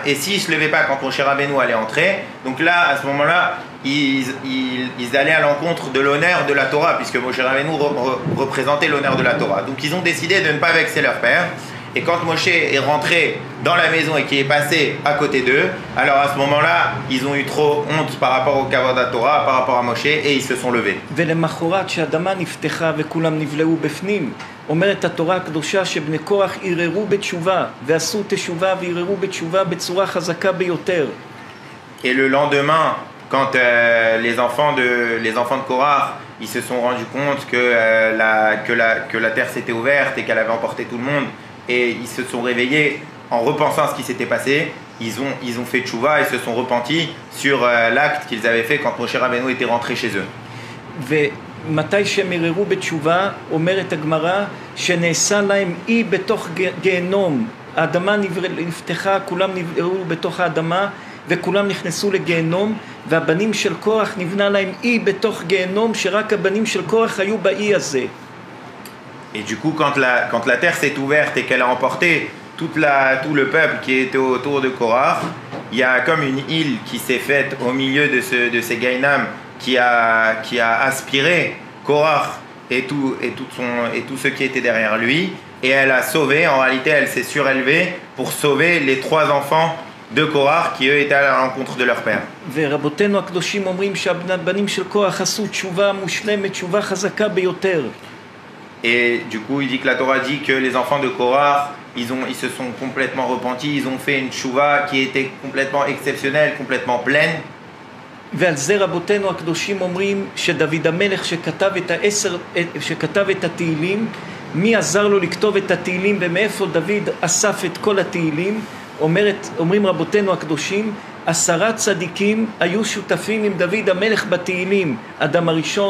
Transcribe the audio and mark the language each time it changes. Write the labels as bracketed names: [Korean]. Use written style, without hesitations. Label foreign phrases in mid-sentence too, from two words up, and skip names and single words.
[French] Et s'ils ne se levaient pas quand Moshe Rabbeinu allait entrer, donc là à ce moment-là ils allaient à l'encontre de l'honneur de la Torah, puisque Moshe Rabbeinu représentait l'honneur de la Torah. Donc ils ont décidé de ne pas vexer leur père. Et quand Moshe est rentré dans la maison et qu'il est passé à côté d'eux, alors à ce moment-là, ils ont eu trop honte par rapport au [Hebrew] כבוד התורה, [French] par rapport à Moshe, et ils se sont levés. [Hebrew] ולמחרת שהאדמה נפתחה וכולם נבלעו בפנים, אומרת התורה הקדושה שבני קורח ערערו בתשובה, ועשו תשובה וערערו בתשובה בצורה חזקה ביותר. [French] Et le lendemain, quand les enfants de Korach, ils se sont rendus compte que la terre s'était ouverte et qu'elle avait emporté tout le monde, et ils se sont réveillés, en repensant à ce qui s'était passé, ils ont fait tchouva et se sont repentis sur l'acte qu'ils avaient fait quand Moshe Rabbeinu était rentré chez eux. [Hebrew] ומתי שהם ערערו בתשובה, אומרת הגמרא, שנעשה להם אי בתוך גיהנום. האדמה נפתחה, כולם נבערו בתוך האדמה, וכולם נכנסו לגיהנום, והבנים של קורח נבנה להם אי בתוך גיהנום, שרק הבנים של קורח היו באי הזה. [French] Et du coup, quand la terre s'est ouverte et qu'elle a emporté tout le peuple qui était autour de Korach, il y a comme une île qui s'est faite au milieu de ces Gainam qui a aspiré Korach et tout ce qui était derrière lui, et elle a sauvé, en réalité elle s'est surélevée pour sauver les 3 enfants de Korach qui eux étaient à la rencontre de leur père. [Hebrew] ורבותינו הקדושים אומרים שהבנים של קורח עשו תשובה מושלמת, תשובה חזקה ביותר. [French] Et du coup, il dit que la Torah dit que les enfants de Korach, ils se sont complètement repentis, ils ont fait une tchouva qui était complètement exceptionnelle, complètement pleine. [Hebrew] ועל זה רבותינו הקדושים אומרים שדוד המלך שכתב את התהילים, מי עזר לו לכתוב את התהילים ומאיפה דוד אסף את כל התהילים, אומרים רבותינו הקדושים, 10 צדיקים היו שותפים עם דוד המלך בתהילים, אדם הראשון,